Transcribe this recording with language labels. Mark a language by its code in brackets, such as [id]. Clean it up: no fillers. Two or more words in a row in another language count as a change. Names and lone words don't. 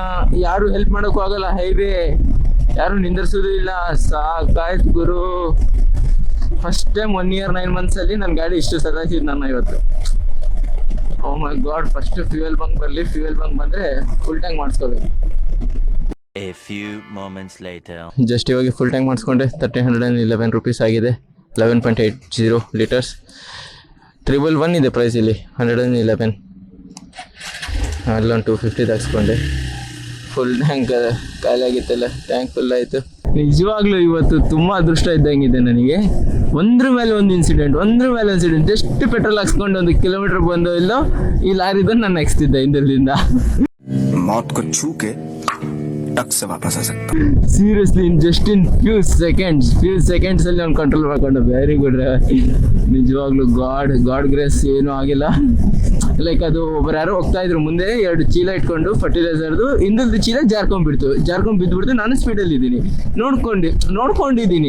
[kn] ಯಾರು ಹೆಲ್ಪ್ ಮಾಡೋಕ್ಕೂ ಆಗಲ್ಲ, ಹೈವೇ ಯಾರು ನಿಂದಿರ್ಸೋದು ಇಲ್ಲ. ಸಾಕಾಯ್ತು ಗುರು. [en] first time 1 year 9 months [kn] ಅಲ್ಲಿ ನನ್ನ ಗಾಡಿ ಇಷ್ಟು ಸತಾಯಿಸಿದ್ದು ನನ್ನ ಇವತ್ತು. [en] Oh my god. first fuel bunk [kn] ಬರಲಿ, [en] fuel bunk [kn] ಬಂದರೆ [en] full tank [kn] ಮಾಡಿಸ್ಕೋಬೇಕು. [en] A few moments later. [kn] ಜಸ್ಟ್ ಇವಾಗ [en] full tank [kn] ಮಾಡಿಸ್ಕೊಂಡೆ. 1,311 rupees ಆಗಿದೆ. 11.80 liters. 111 ಇದೆ ಪ್ರೈಸ್ ಇಲ್ಲಿ, 111. ಅಲ್ಲೊಂದು 250 ಹಾಕ್ಸ್ಕೊಂಡೆ. [en] full tank [kn] ಖಾಲಿ ಆಗಿತ್ತಲ್ಲ, [en] tank full [kn] ಆಯಿತು. ನಿಜವಾಗ್ಲೂ ಇವತ್ತು ತುಂಬ ಅದೃಷ್ಟ ಇದ್ದಂಗಿದೆ ನನಗೆ. ಒಂದ್ರ ಮೇಲೆ ಒಂದು ಇನ್ಸಿಡೆಂಟ್. ಎಷ್ಟು ಪೆಟ್ರೋಲ್ ಹಾಕ್ಸ್ಕೊಂಡು 1 kilometer ಬಂದೋ ಇಲ್ಲೋ, ಈ ಲಾರಿ ಬಂದು ನಾನು ಹಾಕ್ಸ್ತಿದ್ದೆ ಹಿಂದಲ್ಲಿಂದ. [hi] मौत को छू के टक से वापस आ सकता. [en] seriously just in few seconds [kn] ಅಲ್ಲಿ ನಾನು ಕಂಟ್ರೋಲ್ ಮಾಡ್ಕೊಂಡು. [en] very good. [kn] ನಿಜವಾಗ್ಲೂ [en] God grace. [kn] ಏನೂ ಆಗಿಲ್ಲ. ಲೈಕ್ ಅದು ಒಬ್ಬರು ಯಾರೋ ಹೋಗ್ತಾ ಇದ್ರು ಮುಂದೆ, 2 ಚೀಲ ಇಟ್ಕೊಂಡು ಫರ್ಟಿಲೈಸರ್ದು, ಹಿಂದಲ್ದು ಚೀಲ ಜಾರ್ಕೊಂಡ್ ಬಿದ್ದುಬಿಡ್ತು. ನಾನು ಸ್ಪೀಡಲ್ಲಿ ಇದ್ದೀನಿ, ನೋಡ್ಕೊಂಡಿದ್ದೀನಿ.